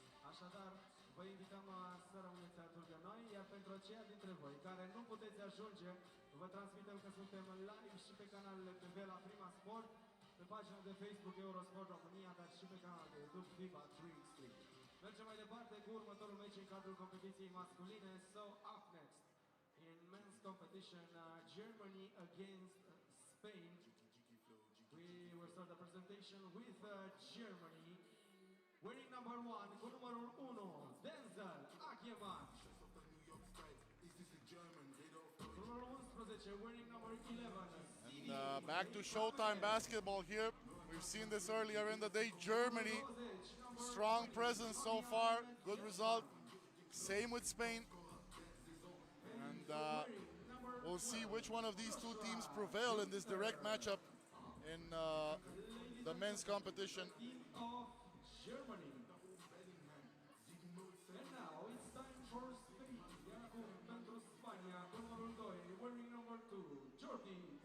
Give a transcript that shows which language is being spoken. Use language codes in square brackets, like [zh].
[ro] Așadar, vă invităm să rămâneți alături de noi, iar pentru aceia dintre voi care nu puteți ajunge, vă transmitem că suntem live și pe canalele TV la Prima Sport, pe pagina de Facebook Eurosport România, dar și pe canalul de YouTube FIBA 3x3. Mergem mai departe cu următorul meci în cadrul competiției masculine. [en] So up next in men's competition, Germany against Spain. We will start the presentation with Germany. Wearing number 1, [ro] cu numărul 1, [en] Denzel Acheman. [ro] Numărul 11, [en] wearing number 11. And back to Showtime basketball here. We've seen this earlier in the day. Germany, strong presence so far, good result. Same with Spain. And we'll see which one of these two teams prevail in this direct matchup in the men's competition. Germany. And now it's time for Spain. [ro] Acum pentru Spania, cu numărul 2, [en] wearing number 2, [ro] Jordi.